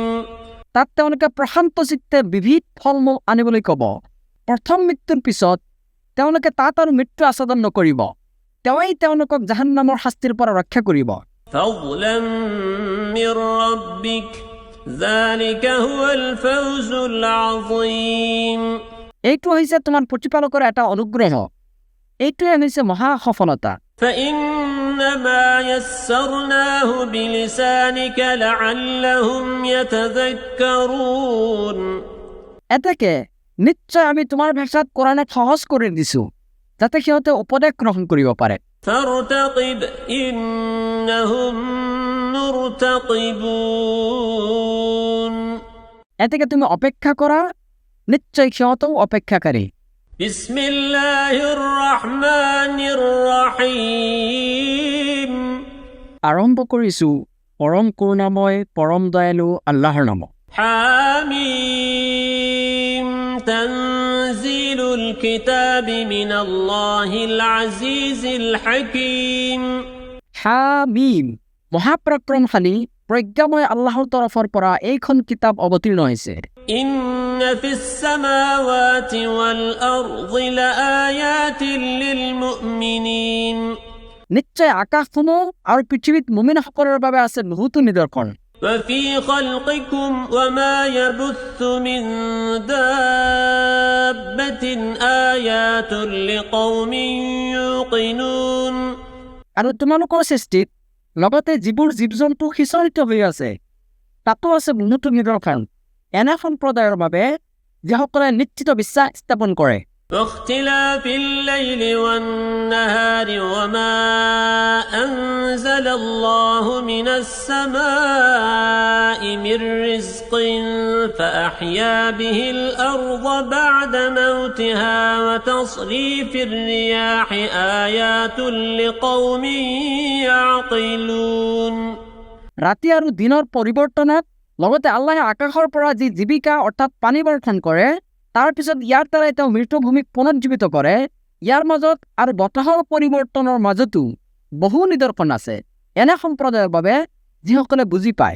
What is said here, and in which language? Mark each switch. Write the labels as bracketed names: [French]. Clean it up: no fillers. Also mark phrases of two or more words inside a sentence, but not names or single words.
[Assamese] তাত তেওঁলোকে প্ৰশান্ত চিত্তে বিবিধ ফলমূল আনিবলৈ ক'ব। প্ৰথম মৃত্যুৰ পিছত তেওঁলোকে তাত আৰু মৃত্যু আস্বাদন নকৰিব, তেওঁই তেওঁলোকক জাহান্নামৰ শাস্তিৰ পৰা ৰক্ষা কৰিব। [Arabic] فضلا من ربك ذلك هو الفوز العظيم [Assamese] এইটো হৈছে তোমাৰ প্ৰতিপালকৰ এটা অনুগ্ৰহ, এইটোৱে হৈছে মহা সফলতা। [Arabic] فإنما يسرناه بلسانك لعلهم يتذكرون [Assamese] এতেকে নিশ্চয় আমি তোমাৰ ভাষাত কোৰাণক সহজ কৰি দিছো যাতে সিহঁতে উপদেশ গ্ৰহণ কৰিব পাৰে। [Arabic] فارتقب إنهم مرتقبون [Assamese] এতেকে তুমি অপেক্ষা কৰা, নিশ্চয় সিহঁতেও অপেক্ষাকাৰী। [Arabic] بسم الله الرحمن الرحيم [Assamese] আৰম্ভ কৰিছো পৰম কৰুণাময় পৰম দয়ালু আল্লাহৰ নামত। [Arabic] حميم تنزيل الكتاب من الله العزيز الحكيم [Assamese] হামিম মহাপৰাক্ৰমশালী প্ৰজ্ঞাময় আল্লাহৰ তৰফৰ পৰা এইখন কিতাপ অৱতীৰ্ণ হৈছে। [Arabic] إن في السماوات والأرض لآيات للمؤمنين [Assamese] নিশ্চয় আকাশসমূহ আৰু পৃথিৱীত মুমিনসকলৰ বাবে আছে বহুতো নিদৰ্শন। [Arabic] وفي خلقكم وما يبث من دابة آيات لقوم يوقنون [Assamese] আৰু তোমালোকৰ সৃষ্টিত লগতে যিবোৰ জীৱ-জন্তু সিঁচৰিত হৈ আছে তাতো আছে বহুতো নিদৰ্শন এনে সম্প্ৰদায়ৰ বাবে যিসকলে নিশ্চিত বিশ্বাস স্থাপন কৰে [Arabic] واختلاف الليل والنهار وما أنزل الله من السماء من رزق فأحيا به الأرض بعد موتها وتصريف الرياح آيات لقوم يعقلون [Assamese] ৰাতি আৰু দিনৰ পৰিৱৰ্তনত লগতে আল্লাহে আকাশৰ পৰা যি জীৱিকা অৰ্থাৎ পানী বৰ্ষণ কৰে তাৰ পিছত ইয়াৰ দ্বাৰাই তেওঁ মৃতভূমিক পুনৰুজ্জীৱিত কৰে ইয়াৰ মাজত আৰু বতাহৰ পৰিৱৰ্তনৰ মাজতো বহু নিদৰ্শন আছে এনে সম্প্ৰদায়ৰ বাবে যিসকলে বুজি পায়